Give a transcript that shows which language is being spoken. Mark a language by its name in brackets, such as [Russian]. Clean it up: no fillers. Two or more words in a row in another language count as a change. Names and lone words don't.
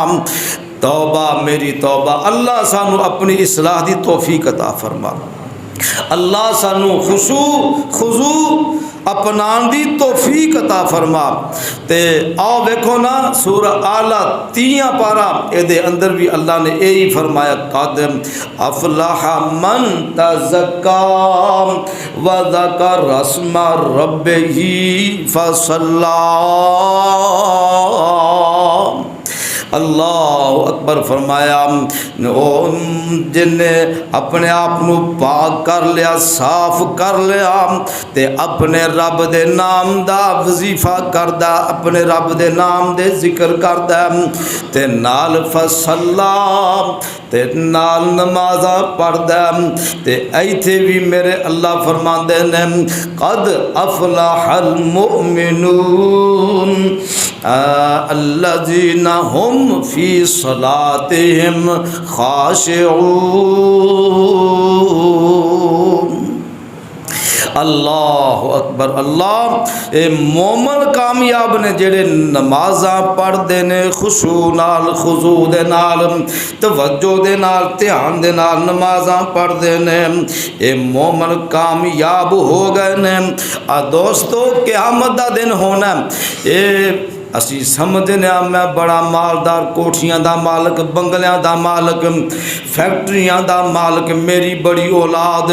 [Punjabi] توبہ میری توبہ، اللہ سانوں اپنی اصلاح دی توفیق عطا فرما، اللہ سانوں خشوع خضوع اپنان دی توفیق عطا فرما. تے آؤ ویکھو نا سورۃ اعلیٰ 30 پارہ اے اندر وی اللہ نے ایہی فرمایا [Arabic] قد أفلح من تزكى وذكر اسم ربه فصلى. الله أكبر [Punjabi] فرمایا او جنے اپنے آپ کو پاک کر لیا، صاف کر لیا تے اپنے رب دے ناں دا وظیفہ کردا، اپنے رب دے ناں دے ذکر کردا تے نال فصلیٰ تے نال نمازاں پڑھدا تے اتھے وی میرے اللہ فرماندے نے [Arabic] قد أفلح المؤمنون الذين هم في صلاتهم خاشعون. الله أكبر, [Punjabi] اللہ اے مومن کامیاب نے جیہڑے نمازاں پڑھتے نے خشوع نال، خضوع دے نال، توجہ دے نال، دھیان دے نال نمازاں پڑھتے نے، اے مومن کامیاب ہو گئے نے. دوستو قیامت دا دن ہونا اے اسی سمجھنے میں بڑا مالدار، کوٹھیاں دا مالک، بنگلیاں دا مالک، فیکٹریاں دا مالک، میری بڑی اولاد.